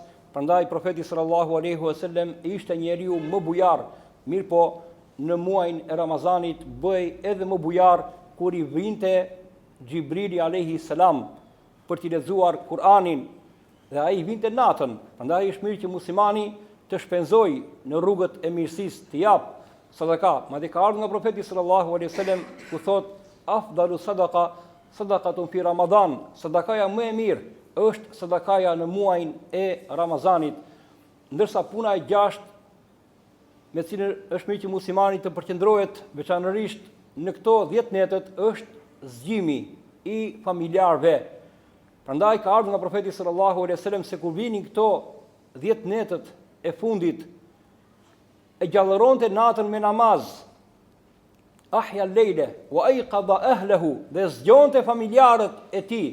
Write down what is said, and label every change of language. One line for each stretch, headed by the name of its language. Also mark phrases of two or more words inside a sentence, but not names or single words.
Albanian: Prandaj profeti
Arabic: صلى الله عليه وسلم
Albanian: ishte njeriu më bujar, mirë po në muajin e Ramazanit bëhej edhe më bujar kur i vinte Xhibrili
Arabic: عليه السلام
Albanian: për t'i lexuar Kur'anin, dhe ai vinte natën. Prandaj është mirë që muslimani të shpenzojë në rrugët e mirësisë, të jap sadaka. Madje ka ardhur nga profeti
Arabic: صلى الله عليه وسلم
Albanian: ku thot
Arabic: أفضل الصدقة صدقة في رمضان,
Albanian: sadakaja më e mirë është sadakaja në muajin e Ramazanit. Ndërsa puna e 6 me cilën është mirë që muslimani të përqendrohet veçanërisht në këto 10 netët është zgjimi i familjarëve. Prandaj ka ardhur nga profeti
Arabic: صلى الله عليه وسلم
Albanian: se kur vinin këto 10 netët e fundit, e gjallëronte natën me namaz,
Arabic: أحيا الليل وأيقظ أهله,
Albanian: dhe zgjonte familjarët e tij.